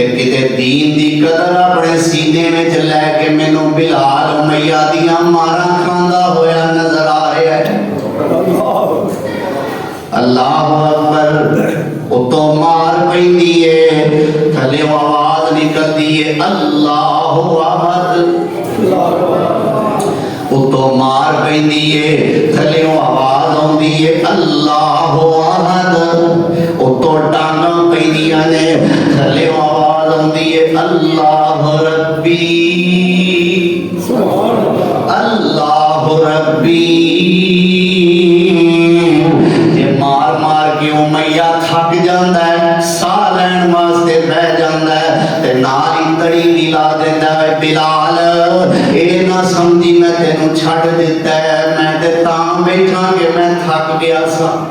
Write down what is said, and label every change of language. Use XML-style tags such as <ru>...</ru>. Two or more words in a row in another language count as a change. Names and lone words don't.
<pa>کتے دین دی قدر اپنے سینے وچ لے کے مینوں بلال امیہ دیاں ماراں کھاندا ہویا نظر آ رہا ہے اللہ اکبر اتوں مار پیندی ہے تھلے آواز نکلدی ہے</pa> <ar>الله أحد</ar> <pa>اتوں مار پیندی ہے تھلے آواز آؤندی ہے</pa> <ar>الله أحد</ar> <pa>اتوں ٹانگاں پیندیاں نے تھلے آواز آؤندی ہے</pa> <ar>الله ربي الله ربي</ar> <pa>جے مار مار کے امیہ تھک جاندا ہے ساہ لین واسطے بہہ جاندا ہے تے نال ہی تڑی وی لا دیندا ہے بلال اے نہ سمجھی میں تینوں چھڈ دتا ہے میں تے تاں بیٹھا کہ میں تھک گیا سا</pa>